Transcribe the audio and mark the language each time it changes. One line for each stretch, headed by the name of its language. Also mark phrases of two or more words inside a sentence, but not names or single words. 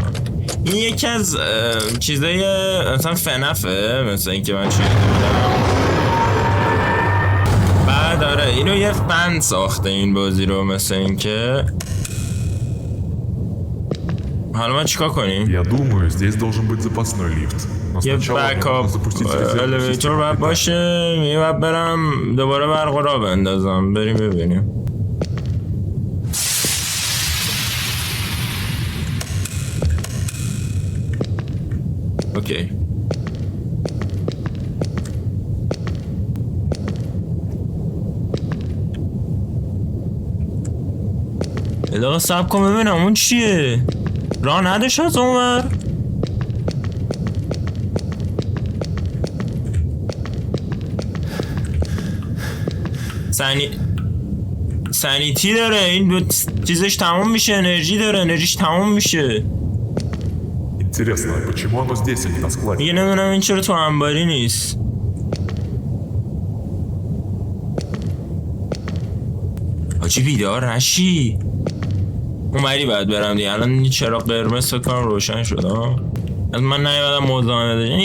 Persian: این یکی از چیزای مثلا فنفه، مثلا اینکه من چیزی بودم بعد داره اینو یه فن ساخته این بازی رو. مثل اینکه حالا ما چیکار کنیم؟
Russian: Я думаю, здесь должен быть запасной лифт. Но
Persian: یه
Russian: сначала нужно
Persian: بکاپ
Russian: запустить резервную
Persian: الیویتور
Russian: систему
Persian: باید
Russian: питания.
Persian: باشه. میباید برم دوباره برق را بندازم. بریم ببینیم. اوکی. اداقه سب کن ببینم اون چیه؟ راه نداشت از اونور؟ سانیتی داره این چیزش تموم میشه. انرژی داره، انرژیش تموم میشه.
Russian: Интересно, почему оно здесь, а не на складе?
Persian: میگه نمیدونم این چرا تو انباری نیست. آجی بیدار نشی. اونوری باید برم دیگه. الان چراغ قرمز فکرم روشن شد. از من نیومدم مزاحمت بشم.